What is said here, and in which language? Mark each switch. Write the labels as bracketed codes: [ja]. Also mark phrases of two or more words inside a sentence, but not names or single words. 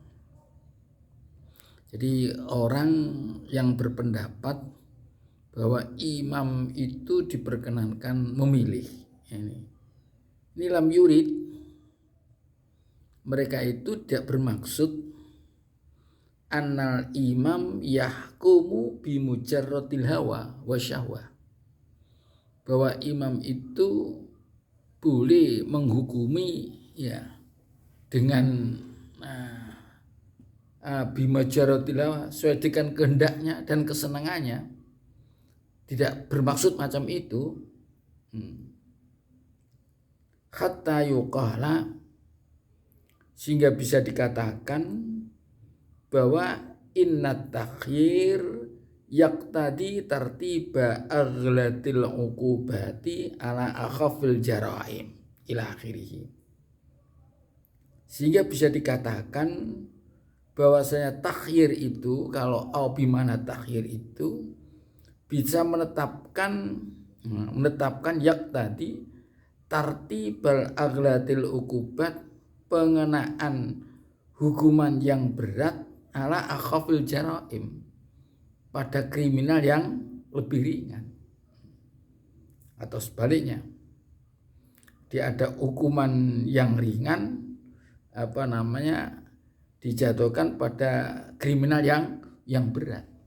[id] Jadi orang yang berpendapat bahwa imam itu diperkenankan memilih. Ini [ar] لم يرد, [id] mereka itu tidak bermaksud [ar] أن الإمام يحكم بمجرد الهوى والشهوة, [id] bahwa imam itu boleh menghukumi ya dengan [ar] بمجرد الهوى, [id] sesuai dengan kehendaknya dan kesenangannya. Tidak bermaksud macam itu. [ar] حتى يقال, [id] sehingga bisa dikatakan bahwa [ar] إن التخيير يقتضي ترتيب أغلظ العقوبات على أخف الجرائم إلى آخره. [id] Sehingga bisa dikatakan bahwasanya takhyir itu, kalau [ar] أو بمعنى التخيير [id] itu bisa menetapkan [ar] يقتضي ترتيب أغلظ العقوبات, [id] pengenaan hukuman yang berat [ar] على أخف الجرائم, [id] pada kriminal yang lebih ringan, atau sebaliknya dia ada hukuman yang ringan dijatuhkan pada kriminal yang berat.